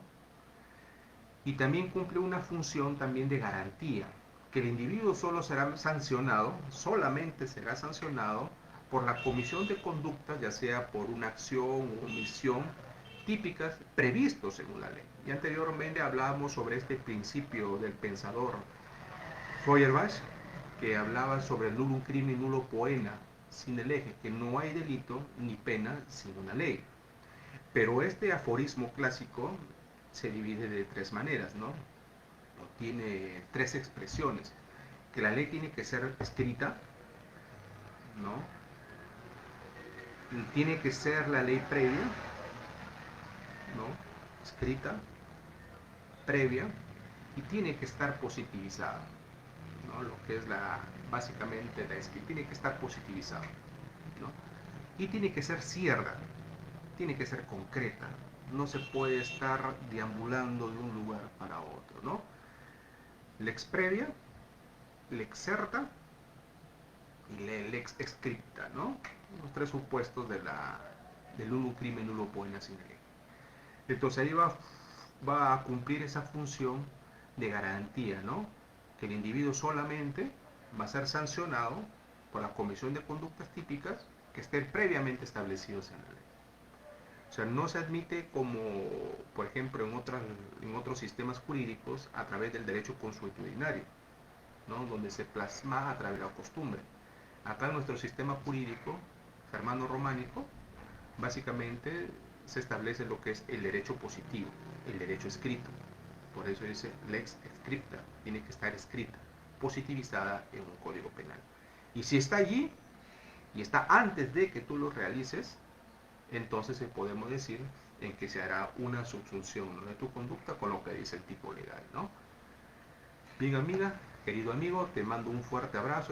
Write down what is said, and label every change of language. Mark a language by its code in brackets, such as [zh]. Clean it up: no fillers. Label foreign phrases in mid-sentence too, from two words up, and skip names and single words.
[es] Y también cumple una función también de garantía, que el individuo solo será sancionado, solamente será sancionado por la comisión de conductas, ya sea por una acción o omisión típicas previstos según la ley. Y anteriormente hablábamos sobre este principio del pensador Feuerbach, que hablaba sobre el [la] nullum crimen nullo poena, [es] sin el eje, que no hay delito ni pena sin una ley. Pero este aforismo clásico se divide de tres maneras, ¿no? Tiene tres expresiones. Que la ley tiene que ser escrita, ¿no? Tiene que ser la ley previa, ¿no? Escrita, previa, y tiene que estar positivizada, ¿no? Lo que es básicamente la escrita, tiene que estar positivizada, ¿no? Y tiene que ser cierta, tiene que ser concreta, no se puede estar deambulando de un lugar para otro, ¿no? [la] Lex previa, lex certa y lex scripta, [es] ¿no? Los tres supuestos del [la] nullum crimen nullo poena sine lege. [es] Entonces ahí va a cumplir esa función de garantía, ¿no? Que el individuo solamente va a ser sancionado por la comisión de conductas típicas que estén previamente establecidos en la ley. O sea, no se admite como, por ejemplo, en otros sistemas jurídicos a través del derecho consuetudinario, ¿no? Donde se plasma a través de la costumbre. Acá en nuestro sistema jurídico germano-románico, básicamente se establece lo que es el derecho positivo, el derecho escrito. Por eso dice [la] lex scripta, [es] tiene que estar escrita, positivizada en un código penal. Y si está allí, y está antes de que tú lo realices, entonces podemos decir en que se hará una subsunción, ¿no?, de tu conducta con lo que dice el tipo legal, ¿no? Bien, amiga, querido amigo, te mando un fuerte abrazo.